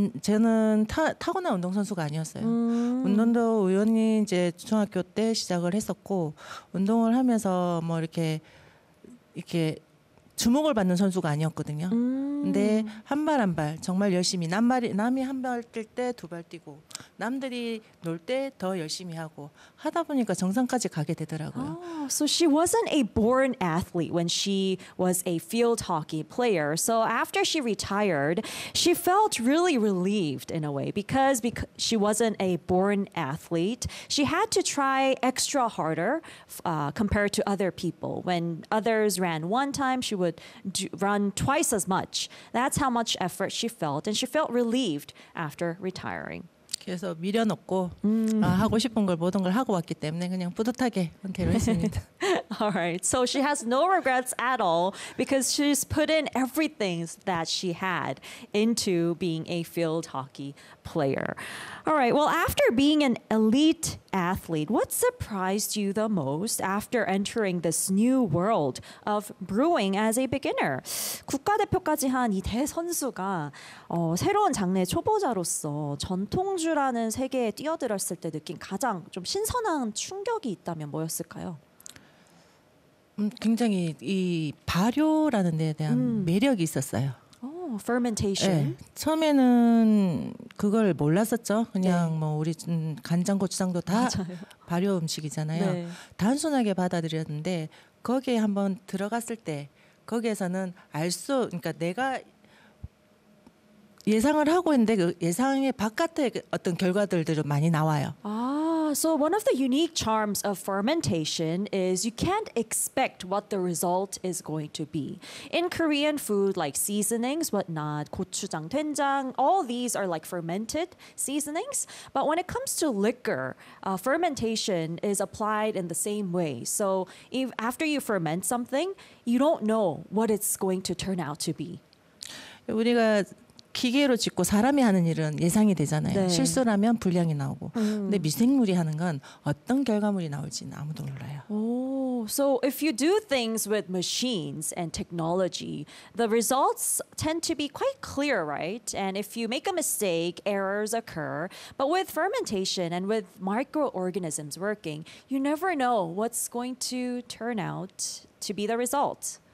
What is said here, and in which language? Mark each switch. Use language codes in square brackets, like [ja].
[ko] 저는 타고난 운동선수가 아니었어요. 운동도 우연히 이제 중학교 때 시작을 했었고 운동을 하면서 뭐 이렇게 주목을 받는 선수가 아니었거든요. 근데 한 발 한 발 정말 열심히 남이 한 발 뛸 때 두 발 뛰고 남들이 놀 때 더 열심히 하고 하다 보니까 정상까지 가게 되더라고요. [en] Oh, so she wasn't a born athlete when she was a field hockey player. So after she retired, she felt really relieved in a way because she wasn't a born athlete. She had to try extra harder compared to other people. When others ran one time, she would run twice as much. That's how much effort she felt, and she felt relieved after retiring. [ko] 그래서 미련 없고 하고 싶은 걸 모든 걸 하고 왔기 때문에 그냥 뿌듯하게 은퇴를 했습니다. [en] All right. So she has no regrets at all because she's put in everything that she had into being a field hockey player. All right. Well, after being an elite athlete, what surprised you the most after entering this new world of brewing as a beginner? [ko] 국가대표까지 한 이 대선수가 새로운 장르의 초보자로서 전통주라는 세계에 뛰어들었을 때 느낀 가장 좀 신선한 충격이 있다면 뭐였을까요? 굉장히 이 발효라는 데에 대한 매력이 있었어요. [en] Fermentation. 네. [ko] 처음에는 그걸 몰랐었죠. 그냥 네. 뭐 우리 간장, 고추장도 다 발효 음식이잖아요. 네. 단순하게 받아들였는데 거기에 한번 들어갔을 때 거기에서는 알 수, 그러니까 내가 예상을 하고 있는데 그 예상의 바깥에 어떤 결과들도 많이 나와요. [en] So one of the unique charms of fermentation is you can't expect what the result is going to be. In Korean food, like seasonings, whatnot, 고추장, 된장, all these are like fermented seasonings. But when it comes to liquor, fermentation is applied in the same way. So if, after you ferment something, you don't know what it's going to turn out to be. [ko] 우리가 기계로 짓고 사람이 하는 일은 예상이 되잖아요. 네. 실수라면 불량이 나오고. 근데 미생물이 하는 건 어떤 결과물이 나올지는 아무도 몰라요. [en] So if you do things with machines and technology, the results tend to be quite clear, right? And if you make a mistake, errors occur. But with fermentation and with microorganisms working, you never know what's going to turn out to be the result.